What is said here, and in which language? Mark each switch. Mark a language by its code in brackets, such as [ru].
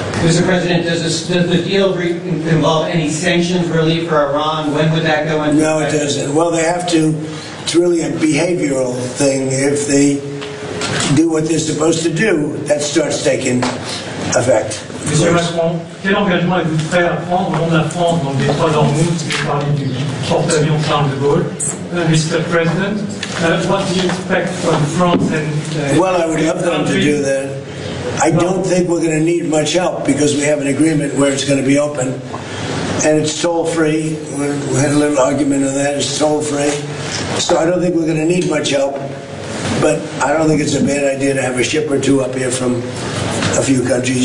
[en] Mr. President, does the deal involve any sanctions relief for Iran? When would that go into No, it effect? Doesn't. Well, they have to. It's really a behavioral thing. If they do what they're supposed to do, that starts taking effect. [fr] Et sur Macron, quel engagement êtes-vous prêt à prendre au nom de la France dans le détroit d'Hormuz, qui est parmi du porte-avions Charles de Gaulle? [en] Mr. President, what do you expect from France and... Well, I would love them to do that. I don't think we're going to need much help because we have an agreement where it's going to be open. And it's toll-free. We had a little argument on that. It's toll-free. So I don't think we're going to need much help. But I don't think it's a bad idea to have a ship or two up here from a few countries.